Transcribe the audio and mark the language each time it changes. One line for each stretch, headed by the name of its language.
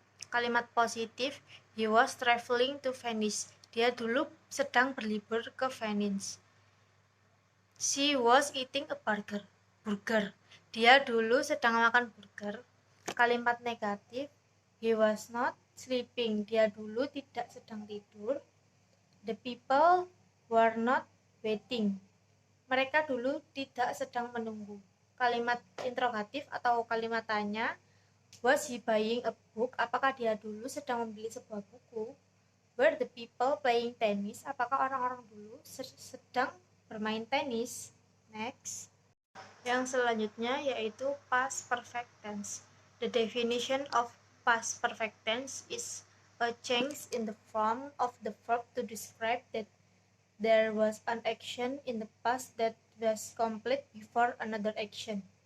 Indonesian: Kalimat positif
English: he was traveling to Venice.
Indonesian: Dia dulu sedang berlibur ke Venice.
English: She was eating a burger.
Indonesian: Dia dulu sedang makan burger. Kalimat negatif
English: he was not sleeping.
Indonesian: Dia dulu tidak sedang tidur.
English: The people were not waiting.
Indonesian: Mereka dulu tidak sedang menunggu. Kalimat interrogatif atau kalimat tanya
English: was he buying a book?
Indonesian: Apakah dia dulu sedang membeli sebuah buku?
English: Were the people playing tennis?
Indonesian: Apakah orang-orang dulu sedang bermain tenis? Next. Yang selanjutnya yaitu past perfect tense.
English: The definition of past perfect tense is a change in the form of the verb to describe that there was an action in the past that was complete before another action.